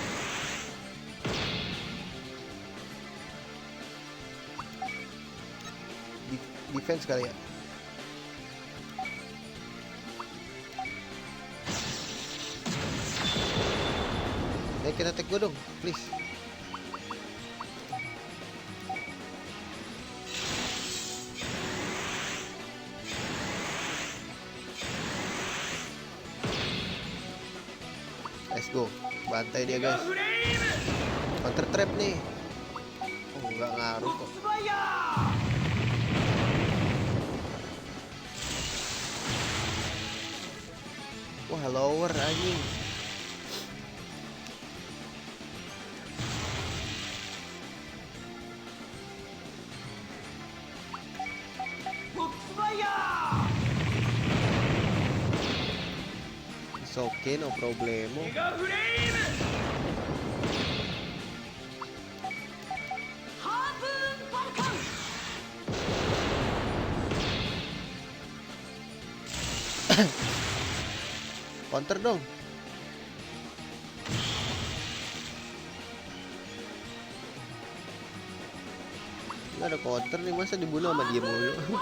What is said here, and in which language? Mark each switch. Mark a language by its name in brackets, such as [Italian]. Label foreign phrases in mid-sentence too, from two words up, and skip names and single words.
[Indonesian] Defense kali ya. Kita attack gue dong, please. [English] Let's go, [Indonesian] bantai dia guys. [English] Counter trap [Indonesian] nih. Oh nggak ngaruh kok. Wah lower anjing. [English] It's okay, no problemo. [Indonesian] Counter dong. Nggak ada counter nih, masa dibunuh sama dia mulu.